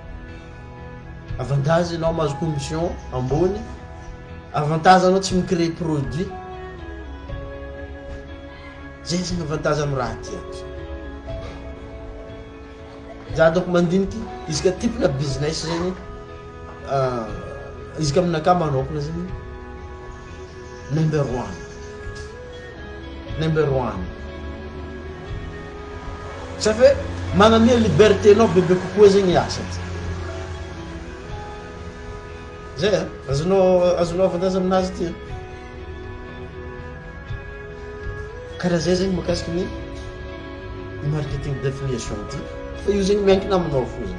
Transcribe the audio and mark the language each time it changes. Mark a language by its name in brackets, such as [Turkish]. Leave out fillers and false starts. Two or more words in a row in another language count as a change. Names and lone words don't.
[Malagasy] Avantage anao mahazo commission ambony, avantage anao tsy micréer produit. Zay zegny avantage amy raha ty aby. Za donc mandiniky izy ka tipina business zegny izy ka aminakà manokana zegny [English] number one [French] ça fait [Malagasy] magnamia liberté anao bebe kokoa zegny asa ty. Zay azonao avantage aminazy ty karaha zay zegny mahakasiky ny [French] marketing d'affiliation [Malagasy] ty fa io zegny miankina aminao fo zegny.